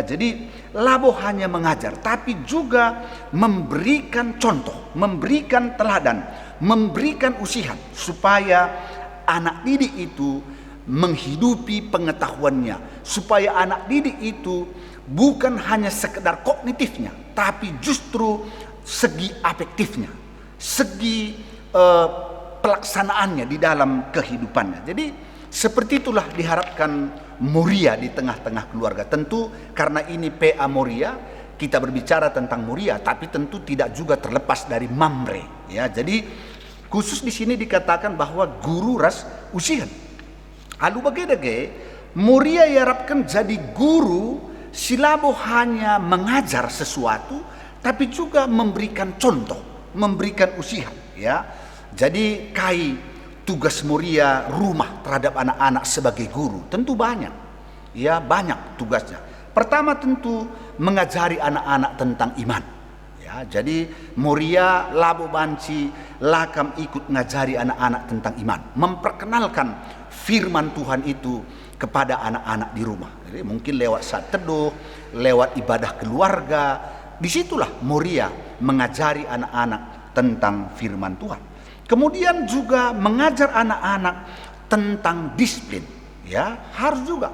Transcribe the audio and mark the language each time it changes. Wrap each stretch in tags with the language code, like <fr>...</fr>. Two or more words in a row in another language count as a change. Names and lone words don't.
<id>Jadi labo hanya mengajar, tapi juga memberikan contoh, memberikan teladan, memberikan usihan supaya anak didik itu menghidupi pengetahuannya, supaya anak didik itu bukan hanya sekedar kognitifnya, tapi justru segi afektifnya, segi pelaksanaannya di dalam kehidupannya. Jadi seperti itulah diharapkan Muria di tengah-tengah keluarga. Tentu karena ini PA Muria, kita berbicara tentang Muria, tapi tentu tidak juga terlepas dari Mamre. Ya, jadi khusus di sini dikatakan bahwa</id> <btx>guru ras usihan.</btx> <id>Lalu bagedege Muria diharapkan jadi guru silabo hanya mengajar sesuatu, tapi juga memberikan contoh, memberikan usihan. Ya, jadi tugas Muria rumah terhadap anak-anak sebagai guru tentu banyak. Ya, banyak tugasnya. Pertama tentu mengajari anak-anak tentang iman. Ya, jadi Muria</id> <btx>labo banci lakam</btx> <id>ikut ngajari anak-anak tentang iman, memperkenalkan firman Tuhan itu kepada anak-anak di rumah. Jadi mungkin lewat saat teduh, lewat ibadah keluarga, disitulah Muria mengajari anak-anak tentang firman Tuhan. Kemudian juga mengajar anak-anak tentang disiplin, ya, harus juga.</id>